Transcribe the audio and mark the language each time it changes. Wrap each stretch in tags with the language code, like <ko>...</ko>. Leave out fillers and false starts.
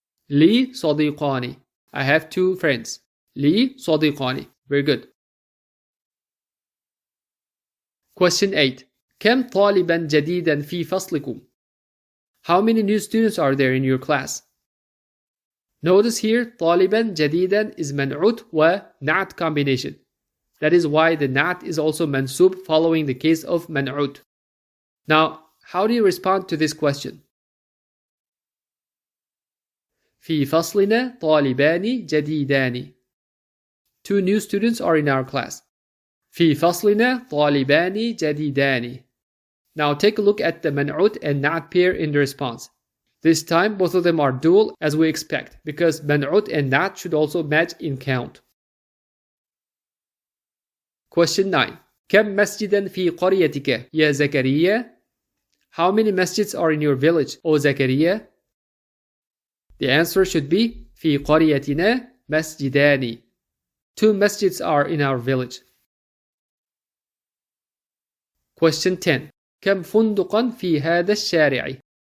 <ar>لي صديقان.</ar> <en>I have 2 friends.</en> <ar>لي صديقان.</ar> <en>Very good. Question 8.</en> <ar>كم طالبا جديدا في فصلكم?</ar> <en>How many new students are there in your class? Notice here,</en> <ar>طالبا جديدا</ar> <en>is</en> <ar>منعوت و نعت</ar> <en>combination. That is why the na'at is also mansub following the case of man'ut. Now, how do you respond to this question?</en> <ar>في فصلنا طالبان جديدان.</ar> <en>2 new students are in our class.</en> <ar>في فصلنا طالبان جديدان.</ar> <en>Now take a look at the منعوت and نعت pair in the response. This time both of them are dual as we expect because منعوت and نعت should also match in count. Question 9.</en> <ar>كم مسجدا في قريتك يا زكريا?</ar> <en>How many masjids are in your village, O Zakaria? The answer should be</en> <ar>في قريتنا مسجدان.</ar> <en>2 masjids are in our village. Question 10.</en> <ar>كم فندقا في هذا الشارع?</ar>